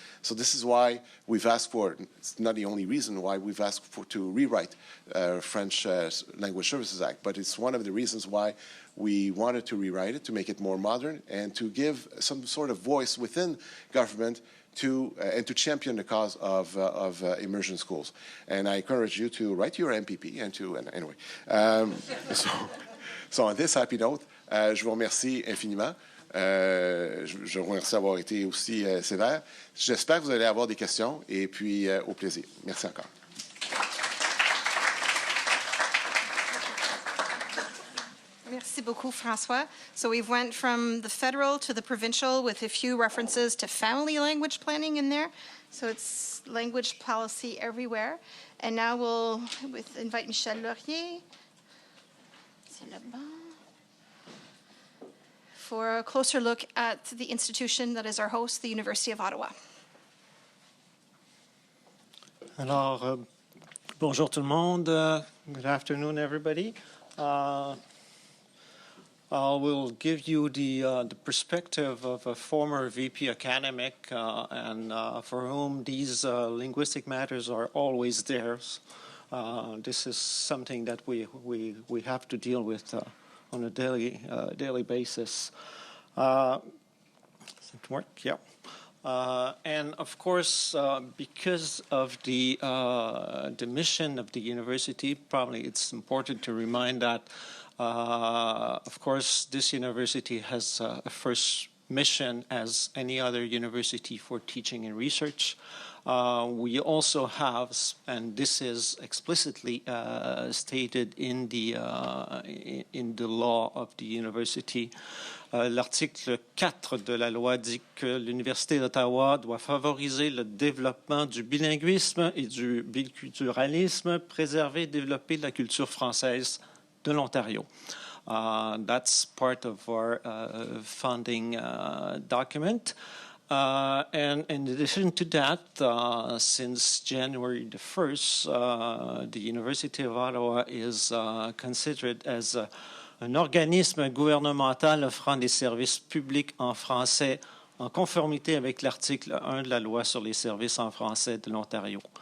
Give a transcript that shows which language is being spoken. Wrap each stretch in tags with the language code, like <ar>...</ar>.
<en>So this is why we've asked for, it's not the only reason why we've asked to rewrite French Language Services Act, but it's one of the reasons why we wanted to rewrite it, to make it more modern and to give some sort of voice within government and to champion the cause of immersion schools. And I encourage you to write your MPP anyway. So on this happy note,</en> <fr>je vous remercie infiniment. Je vous remercie d'avoir été aussi sévère. J'espère que vous allez avoir des questions et puis au plaisir. Merci encore. Merci beaucoup, François.</fr> <en>So we went from the federal to the provincial with a few references to family language planning in there. So it's language policy everywhere. And now we'll invite Michel Laurier.</en> <fr>C'est là-bas.</fr> <en>For a closer look at the institution that is our host, the University of Ottawa.</en> <fr>Alors, bonjour tout le monde.</fr> <en>Good afternoon, everybody. I will give you the perspective of a former VP academic and for whom these linguistic matters are always theirs. This is something that we have to deal with on a daily basis. Does it work? Yeah. And of course, because of the mission of the university, probably it's important to remind that, of course, this university has a first mission as any other university for teaching and research. We also have, and this is explicitly stated in the law of the university,</en> <fr>l'article 4 de la loi dit que l'Université d'Ottawa doit favoriser le développement du bilinguisme et du biculturalisme, préserver et développer la culture française de l'Ontario.</fr> <en>That's part of our funding document. And in addition to that, since January the 1st, the University of Ottawa is considered as</en> <fr>un organisme gouvernemental offrant des services publics en français en conformité avec l'article 1 de la loi sur les services en français de l'Ontario.</fr>